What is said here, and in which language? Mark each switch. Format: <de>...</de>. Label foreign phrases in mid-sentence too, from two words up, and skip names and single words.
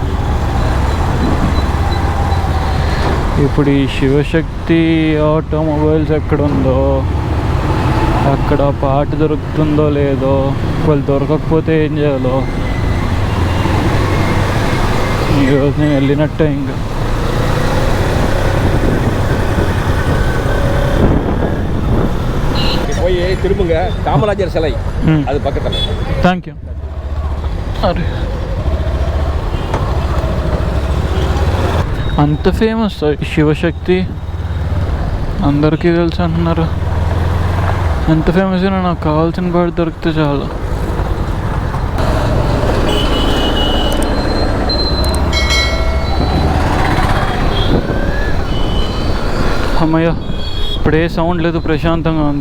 <te>ఇప్పుడు ఈ శివశక్తి ఆటోమొబైల్స్ ఎక్కడుందో, అక్కడ పార్ట్ దొరుకుతుందో లేదో, వాళ్ళు దొరకకపోతే ఏం చేయాలో. ఈరోజు నేను వెళ్ళినట్టే ఇంకా.</te> <ta>போய் திரும்புங்க, காமராஜர் சிலை அது பக்கத்தில்.</ta> <en>thank you.</en> <te>అరే అంత ఫేమస్ శివశక్తి, అందరికీ తెలుసు అంటున్నారు. ఎంత ఫేమస్ అయినా నాకు కావాల్సిన పాటు దొరికితే చాలు. అమ్మయ్య, ఇప్పుడే సౌండ్ లేదు, ప్రశాంతంగా ఉంది.</te>